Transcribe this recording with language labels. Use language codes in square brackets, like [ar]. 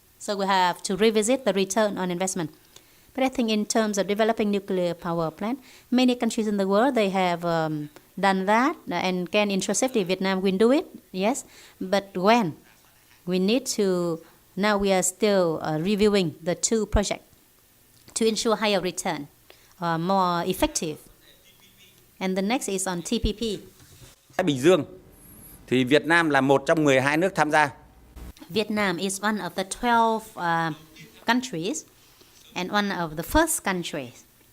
[en] So we have to revisit the return on investment. But I think in terms of developing nuclear power plant, many countries in the world, they have done that and can ensure safety. Vietnam will do it, yes. But when? We need to, now we are still reviewing the 2 projects to ensure higher return, more effective. And the next is on TPP. [vi] Thái Bình Dương thì Việt Nam là một trong 12 nước tham gia. [en] Vietnam is one of the 12 countries and one of the first countries.